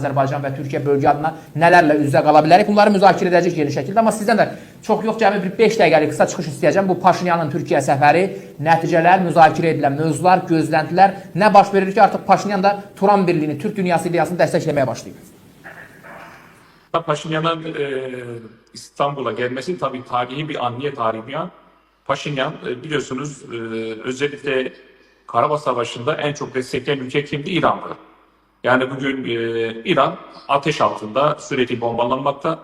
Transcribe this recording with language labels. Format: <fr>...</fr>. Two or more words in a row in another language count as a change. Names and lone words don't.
<az>Azərbaycan və Türkiyə bölgə adına nələrlə üz-üzə qala bilərik? Bunları müzakirə edəcək yeni şəkildə. Amma sizdən də çox yox, cəmi bir 5 dəqiqəlik qısa çıxış istəyəcəm. Bu Paşinyanın Türkiyə səfəri, nəticələr, müzakirə edilən mövzular, gözləntilər, nə baş verir ki, artıq Paşinyan da Turan birliyini, Türk dünyası ideyasını dəstəkləməyə başlayıb.</az> <tr>Paşinyan'ın İstanbul'a gelmesi tabii tarihi bir an. Niye tarihi bir an? Paşinyan biliyorsunuz özellikle Karabağ Savaşı'nda en çok destekleyen ülke kimdi? İran'dı. Yani bugün İran ateş altında sürekli bombalanmakta.</tr>